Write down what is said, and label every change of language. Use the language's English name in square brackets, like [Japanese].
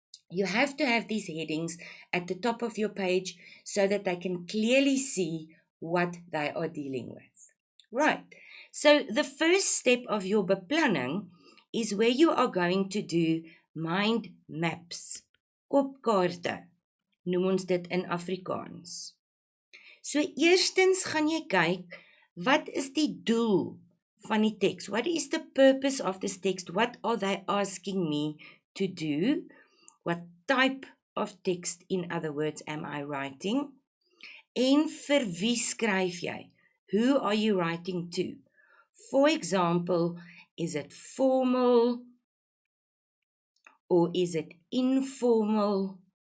[English] You have to have these headings at the top of your page so that they can clearly see what they are dealing with. Right. So the first step of your beplanning is where you are going to do mind maps, kopkaarte. [Afrikaans] Noem ons dit in Afrikaans. So eerstens gaan jy kyk, wat is die doel van die teks? [English] What is the purpose of this text? What are they asking me to do? What type of text, in other words, am I writing? [Afrikaans] En vir wie skryf jy? [English] Who are you writing to? For example, is it formal or is it informal?